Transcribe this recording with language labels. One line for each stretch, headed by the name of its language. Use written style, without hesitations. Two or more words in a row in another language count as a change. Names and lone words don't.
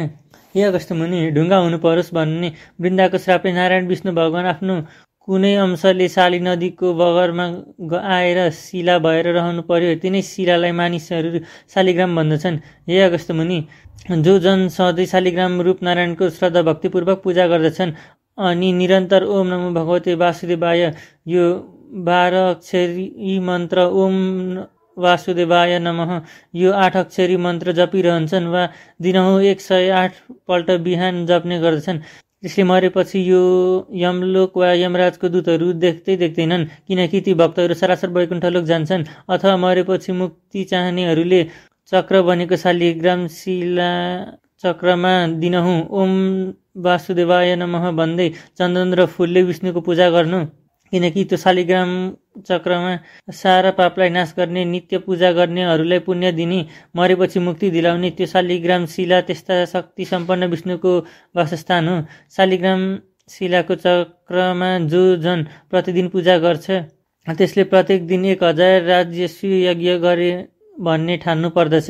Nepali: हे अगस्त्य मुनि, ढुङ्गा हुनु परोस् भन्ने वृन्दाको श्रापले नारायण विष्णु भगवान आफ्नो कुनै अंशले शाली नदीको बगरमा आएर शिला भएर रहनु पर्यो। तिनै शिलालाई मानिसहरू शालिग्राम भन्दछन्। हे अगस्त्य मुनि, जो जन सधैँ शालिग्राम रूप नारायणको श्रद्धा भक्तिपूर्वक पूजा गर्दछन् अनि निरन्तर
Sanskrit: ओम नमो भगवते वासुदेवाय,
Nepali: यो 12 अक्षरी मन्त्र
Sanskrit: ओम वासुदेवाय नमः,
Nepali: यो 8 अक्षरी मन्त्र जपिरहन्छन् वा दिनहुँ 108 पल्ट बिहान जप्ने गर्दछन्। त्यसले मरेपछि यो यमलोक वा यमराजको दूतहरू देख्दैनन्, किनकि ती भक्तहरू सरासर वैकुण्ठलोक जान्छन्। अथवा मरेपछि मुक्ति चाहनेहरूले चक्र बनेको शालिग्राम शिला चक्रमा दिनहुँ
Sanskrit: ओम वासुदेवाय नमः
Nepali: भन्दै चन्दन र फूलले विष्णुको पूजा गर्नु, किनकि त्यो शालिग्राम चक्रमा सारा पापलाई नाश गर्ने, नित्य पूजा गर्नेहरूलाई पुण्य दिने, मरेपछि मुक्ति दिलाउने त्यो शालिग्राम शिला त्यस्ता शक्ति सम्पन्न विष्णुको वासस्थान हो। शालिग्राम शिलाको चक्रमा जो जन प्रतिदिन पूजा गर्छ त्यसले प्रत्येक दिन 1000 राजस्व यज्ञ गरे भन्ने ठान्नु पर्दछ।